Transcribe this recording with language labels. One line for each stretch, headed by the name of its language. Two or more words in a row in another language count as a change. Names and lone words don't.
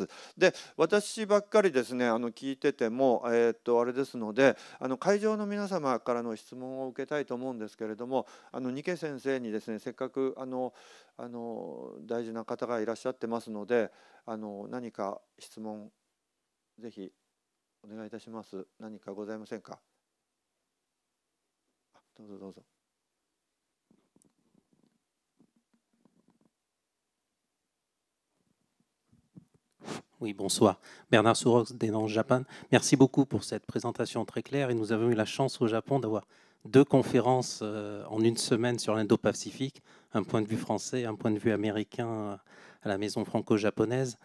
Japanese: で私ばっかりですね聞いててもあれですので会場の皆様からの質問を受けたいと思うんですけれども、二階先生にですねせっかく大事な方がいらっしゃってますので何か質問ぜひお願いいたします。何かございませんか。どうぞどうぞ。
French: Oui, bonsoir. Bernard Sourox d'Enance Japan. Merci beaucoup pour cette présentation très claire. Et nous avons eu la chance au Japon d'avoir 2 conférences en une semaine sur l'Indo-Pacifique, un point de vue français, un point de vue américain à la maison franco-japonaise.